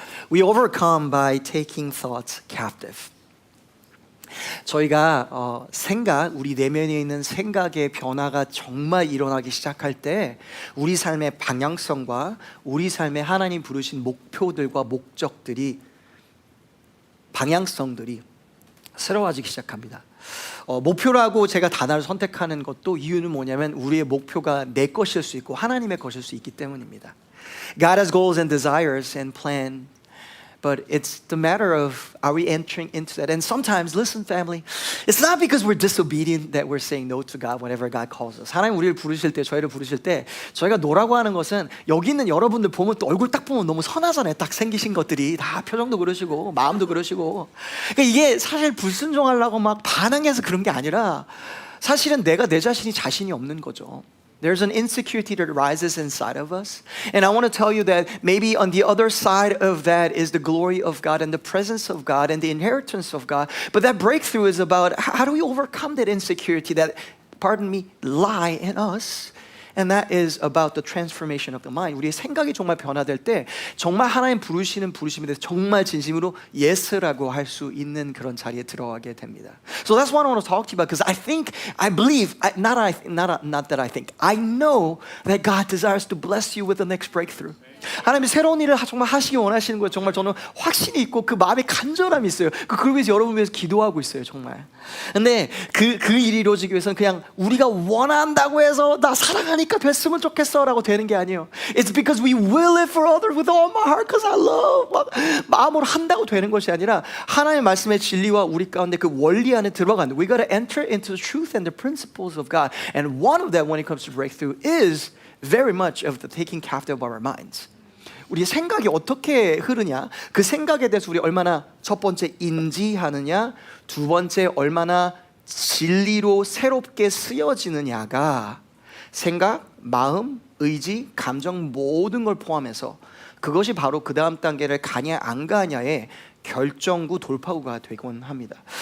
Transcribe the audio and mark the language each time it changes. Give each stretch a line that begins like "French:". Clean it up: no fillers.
English: We overcome by taking thoughts captive.
Korean: 저희가 우리 내면에 있는 생각의 변화가 정말 일어나기 시작할 때 우리 삶의 방향성과 우리 삶의 하나님 부르신 목표들과 목적들이 방향성들이 새로워지기 시작합니다. 목표라고 제가 단어를 선택하는 것도 이유는 뭐냐면 우리의 목표가 내 것일 수 있고 하나님의 것일 수 있기 때문입니다.
English: God has goals and desires and plan. But it's the matter of, are we entering into that? And sometimes, listen family, it's not because we're disobedient that we're saying no to God whenever God calls us.
Korean: 하나님 우리를 부르실 때, 저희를 부르실 때 저희가 노라고 하는 것은 여기 있는 여러분들 보면 또 얼굴 딱 보면 너무 선하잖아요. 딱 생기신 것들이 다 표정도 그러시고 마음도 그러시고. 그러니까 이게 사실 불순종하려고 막 반항해서 그런 게 아니라 사실은 내가 내 자신이 없는 거죠.
English: There's an insecurity that rises inside of us. And I want to tell you that maybe on the other side of that is the glory of God and the presence of God and the inheritance of God. But that breakthrough is about how do we overcome that insecurity, that, lie in us. And that is about the transformation of the mind.
Korean: 우리의 생각이 정말 변화될 때 정말 하나님 부르시는 부르심에 대해서 정말 진심으로 예스라고 할 수 있는 그런 자리에 들어가게 됩니다.
English: So that's what I want to talk to you about because I believe, not that I think, I know that God desires to bless you with the next breakthrough.
Korean: 하나님이 새로운 일을 정말 하시기 원하시는 거예요. 정말 저는 확신이 있고 그 마음에 간절함이 있어요. 그걸 위해서 여러분 위해서 기도하고 있어요. 정말. 근데 그 일이 이루어지기 위해서는 그냥 우리가 원한다고 해서 나 사랑하니까 됐으면 좋겠어 라고 되는 게 아니에요.
English: It's because we will it for others with all my heart because I love
Korean: 막 마음으로 한다고 되는 것이 아니라 하나님의 말씀의 진리와 우리 가운데 그 원리 안에 들어가는
English: We got to enter into the truth and the principles of God. And one of them when it comes to breakthrough is very much of the taking captive of our minds.
Korean: 우리의 생각이 어떻게 흐르냐 그 생각에 대해서 우리 얼마나 첫 번째 인지하느냐 두 번째 얼마나 진리로 새롭게 쓰여지느냐가 생각, 마음, 의지, 감정 모든 걸 포함해서 그것이 바로 그 다음 단계를 가냐 안 가냐의 결정구 돌파구가 되곤 합니다.